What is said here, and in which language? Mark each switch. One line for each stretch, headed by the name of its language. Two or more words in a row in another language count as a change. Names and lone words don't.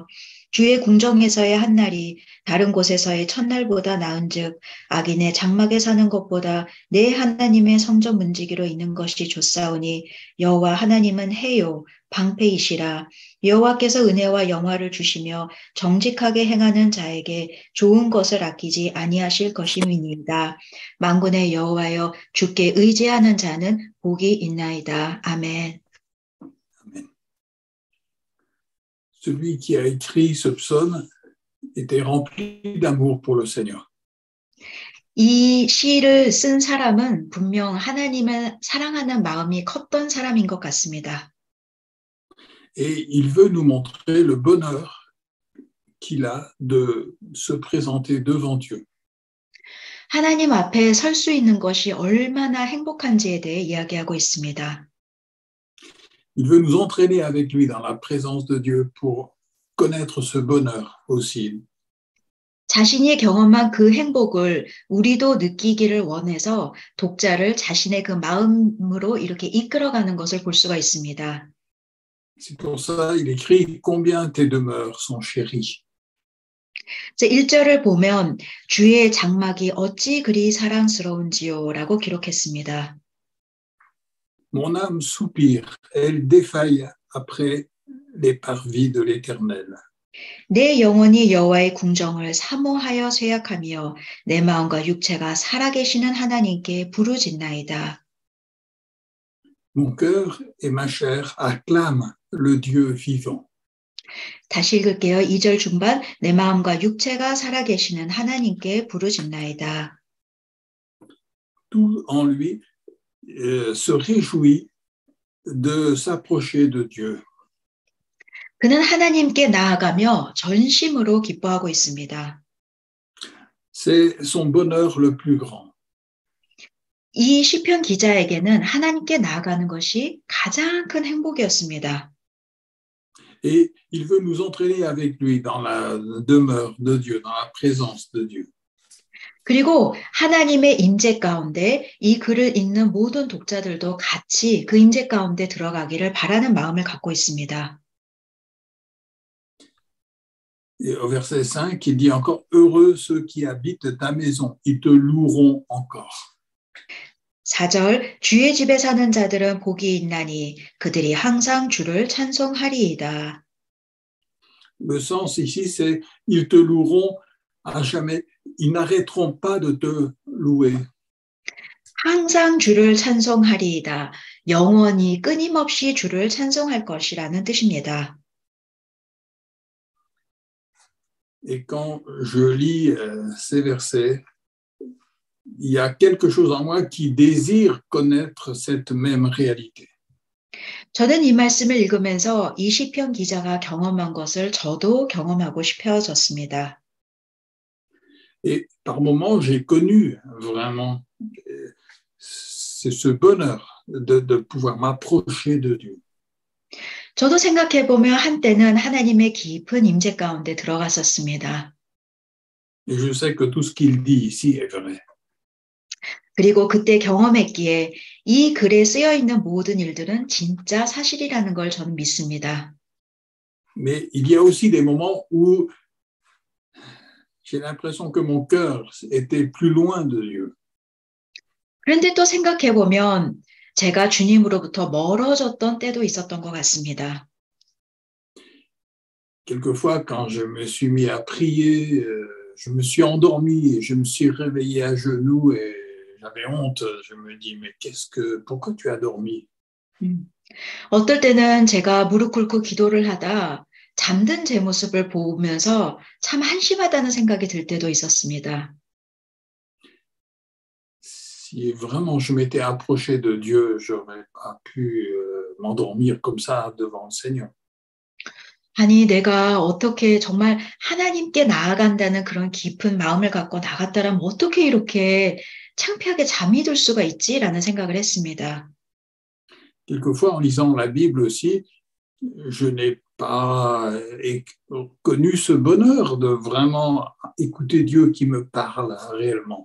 Korean: 주의 궁정에서의 한날이 다른 곳에서의 첫날보다 나은즉 악인의 장막에 사는 것보다 내 하나님의 성전 문지기로 있는 것이 좋사오니 여호와 하나님은 해요 방패이시라. 여호와께서 은혜와 영화를 주시며 정직하게 행하는 자에게 좋은 것을 아끼지 아니하실 것임이니이다. 만군의 여호와여 주께 의지하는 자는 복이 있나이다. 아멘.
French: Celui qui a écrit ce psaume était rempli d'amour pour le Seigneur.
Korean: 이 시를 쓴 사람은 분명 하나님을 사랑하는 마음이 컸던 사람인 것 같습니다.
French: Et il veut nous montrer le bonheur qu'il a de se présenter devant Dieu.
Korean: 하나님 앞에 설 수 있는 것이 얼마나 행복한지에 대해 이야기하고 있습니다.
French: Il veut nous entraîner avec lui dans la présence de Dieu pour connaître ce bonheur aussi.
Korean: 자신이 경험한 그 행복을 우리도 느끼기를 원해서 독자를 자신의 그 마음으로 이렇게 이끌어가는 것을 볼 수가 있습니다.
French: C'est pour ça qu'il écrit « Combien tes demeures sont chéries ».
Korean: 1절을 보면 주의 장막이 어찌 그리 사랑스러운지요 라고 기록했습니다.
French: Mon âme soupire, elle défaille après les parvis de l'Éternel.
Korean: 내 영혼이 여호와의 궁정을 사모하여 쇠약하며 내 마음과 육체가 살아계시는 하나님께 부르짖나이다.
French: Mon cœur et ma chair acclament le Dieu vivant.
Korean: 다시 읽을게요. 2절 중반 내 마음과 육체가 살아계시는 하나님께 부르짖나이다.
French: Tout en lui se réjouit de s'approcher de Dieu.
Korean: 그는 하나님께 나아가며 전심으로 기뻐하고 있습니다.
French: c'est son bonheur le plus grand.
Korean: 이 시편 기자에게는 하나님께 나아가는 것이 가장 큰 행복이었습니다.
French: Et il veut nous entraîner avec lui dans la demeure de Dieu, dans la présence de Dieu.
Korean: 그리고 하나님의 임재 가운데 이 글을 읽는 모든 독자들도 같이 그 임재 가운데 들어가기를 바라는 마음을 갖고 있습니다.
French: Et au verset 5, il dit encore « Heureux ceux qui habitent ta maison, ils te loueront encore. »
Korean: 4절 주의 집에 사는 자들은 복이 있나니 그들이 항상 주를 찬송하리이다.
French: Le sens ici, c'est « Ils te loueront à jamais. Ils n'arrêteront pas de te louer. »
Korean: 항상 주를 찬송하리이다. 영원히 끊임없이 주를 찬송할 것이라는 뜻입니다.
French: Et quand je lis ces versets, il y a quelque chose en moi qui désire connaître cette même réalité.
Korean: 저는 이 말씀을 읽으면서 이 시편 기자가 경험한 것을 저도 경험하고 싶어졌습니다.
French: Et par moments, j'ai connu vraiment ce bonheur de pouvoir m'approcher de Dieu.
Korean: 저도 생각해보면 한때는 하나님의 깊은 임재 가운데 들어갔었습니다.
French: Et je sais que tout ce qu'il dit ici est vrai.
Korean: 그리고 그때 경험했기에 이 글에 쓰여 있는 모든 일들은 진짜 사실이라는 걸 저는 믿습니다.
French: Mais il y a aussi des moments où j'ai l'impression que mon cœur était plus loin de Dieu.
Korean: 그런데 또 생각해보면 제가 주님으로부터 멀어졌던 때도 있었던 것 같습니다.
French: Quelquefois, quand je me suis mis à prier, je me suis endormi et je me suis réveillé à genoux et j'avais honte. Je me dis, mais pourquoi tu as dormi?
Korean: 어떨 때는 제가 무릎 꿇고 기도를 하다 잠든 제 모습을 보면서 참 한심하다는 생각이 들 때도 있었습니다.
French: Si vraiment je m'étais approché de Dieu, j'aurais pas pu m'endormir comme ça devant le Seigneur.
Korean: 아니, 내가 어떻게 정말 하나님께 나아간다는 그런 깊은 마음을 갖고 나갔다라면 어떻게 이렇게 창피하게 잠이 들 수가 있지라는 생각을 했습니다.
French: Quelquefois, en lisant la Bible aussi, je n'ai pas connu ce bonheur de vraiment écouter Dieu qui me parle réellement.